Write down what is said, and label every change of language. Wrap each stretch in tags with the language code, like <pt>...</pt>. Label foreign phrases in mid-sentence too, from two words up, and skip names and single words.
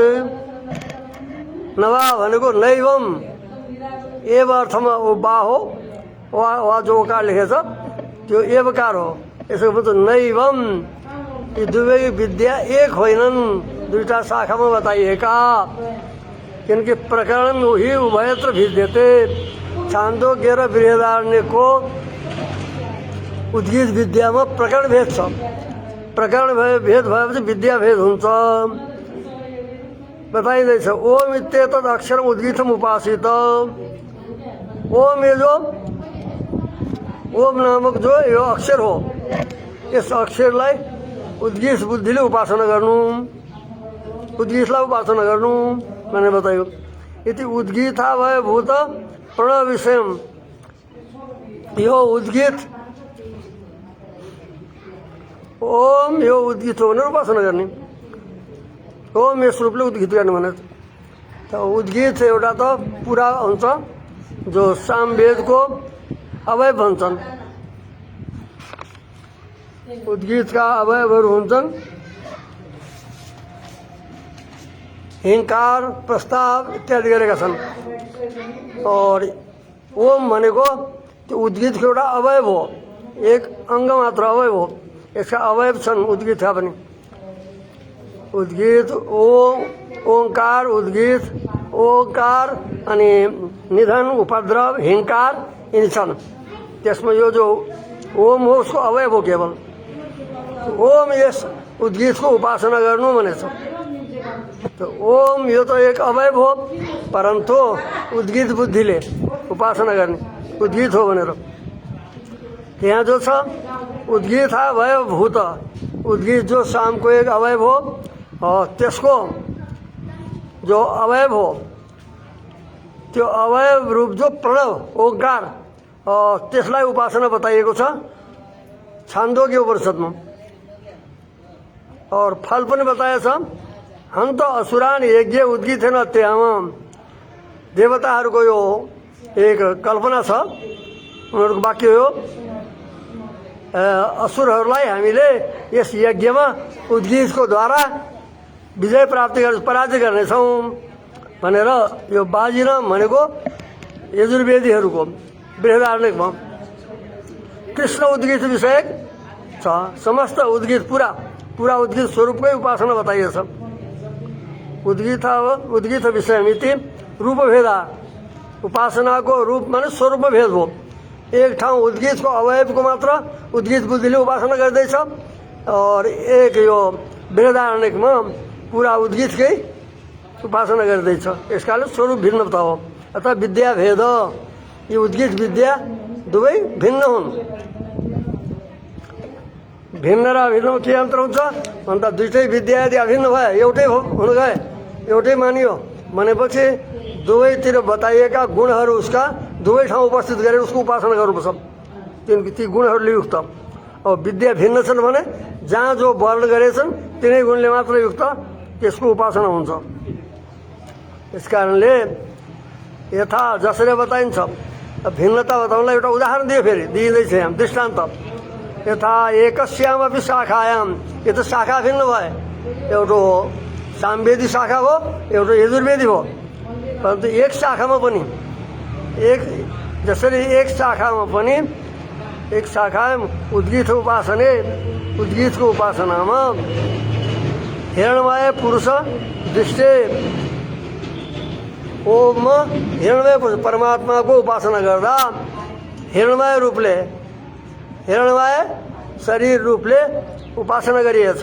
<ne>नवा भनेको</ne> <sa>नैवम एव</sa> <ne>अर्थमा ओ बा हो वा जो ओकार लेखेछ त्यो एवकार हो यसको भन्छ नैवम। यी दुवै विद्या एक होइनन् दुईटा शाखामा बताइएका किनकि</ne> <sa>प्रकरण ही उभयत्र भिद्यते।</sa> <ne>छान्दोग्य र बृहदारण्यको उद्गीत विद्यामा प्रकरण भेद छ। प्रकरण भेद भएपछि विद्या भेद हुन्छ बताइँदैछ।</ne> <sa>ओम इत्येतद् अक्षरम उद्गीतम उपासित।</sa> <ne>ओम ये जो ओम नामक जो यो अक्षर हो यस अक्षरलाई उद्गीत बुद्धिले उपासना गर्नु उद्गीतलाई उपासना गर्नु भनेर बतायो। यति उद्गीता भए भूत प्रणव विषयम यो उद्गीत ओम यो उद्गीत हो भनेर उपासना गर्ने ओम यस रूपले उद्गीत गर्ने भनेर। त उद्गीत एउटा त पुरा हुन्छ जो सामवेदको अवयव भन्छन् उद्गीतका अवयवहरू हुन्छन् हिंकार प्रस्ताव इत्यादि गरेका छन्। और ओम भनेको त्यो उद्गीतको एउटा अवयव हो एक अङ्ग मात्र अवयव हो यसका अवयव छन् उद्गीतका पनि। उद्गीत ओंकार उद्गीत ओंकार अनि निधन उपद्रव हिंकार यिनी छन्। त्यसमा यो जो ओम हो उसको अवयव हो केवल। ओम यस उद्गीतको उपासना गर्नु भनेछ। तो ओम यो तो एक अवयव हो, परंतु उद्गीत बुद्धिले उपासना गर्ने उद्गीत हो भनेर। यहाँ जो छ उद्गीत अवयव भूत, उद्गीत जो शामको एक अवयव हो, त्यसको जो अवयव हो त्यो अवयव रूप जो प्रणव ओंकार त्यसलाई उपासना बताइएको छ छान्दोग्य उपनिषदमा। और फल पनि बताएछ।</ne> <sa>हन्त असुरान यज्ञ उद्गीतेन त्याम।</sa> <ne>देवताहरूको यो एक कल्पना छ, उनीहरूको वाक्य हो असुरहरूलाई हामीले यस यज्ञमा उद्गीतको द्वारा विजय प्राप्ति गर्ने पराजय गर्नेछौँ भनेर यो बाजीराम भनेको यजुर्वेदीहरूको बृहदारण्यकमा कृष्ण उद्गीत विषयक छ। समस्त उद्गीत पूरा उद्गीत स्वरूपकै उपासना बताइएछ।</ne> <sa>उद्गीत विषयमिति रूपभेदा,</sa> <ne>उपासनाको रूप माने स्वरूपमा भेद हो। एक ठाउँ उद्गीतको अवयवको मात्र उद्गीत बुद्धिले उपासना गर्दैछ और एक यो बृहदारण्यकमा पूरा उद्गीतकै उपासना गर्दैछ। यसकारण स्वरूप भिन्नता हो। अतः विद्या भेद, यो उद्गीत विद्या दुवै भिन्न हुन्। भिन्न र अभिन्नमा के अन्तर हुन्छ भन्दा दुईटै विद्या यदि अभिन्न भए एउटै हुन गए एउटै मानियो भनेपछि दुवैतिर बताइएका गुणहरू उसका दुवै ठाउँ उपस्थित गरेर उसको उपासना गर्नुपर्छ। ती गुणहरूले युक्त। अब विद्या भिन्न छन् भने जहाँ जो वर्ण गरेछन् तिनै गुणले मात्र युक्त त्यसको उपासना हुन्छ। यस कारणले यथा जसरी बताइन्छ भिन्नता बताउनलाई एउटा उदाहरण दियो, फेरि दिइँदैछ यहाँ दृष्टान्त।</ne> <sa>यथा एकस्यामपि शाखायाम,</sa> <ne>यो त शाखा भिन्न भए, एउटा सामवेदी शाखा हो एउटा यजुर्वेदी हो, परन्तु एक शाखामा पनि जसरी एक शाखा उद्गीत उपासने उद्गीतको उपासनामा हिरणमय पुरुष दृष्टि ओम हिरणमय परमात्माको उपासना गर्दा हिरणमय शरीर रूपले उपासना गरिएछ।</ne>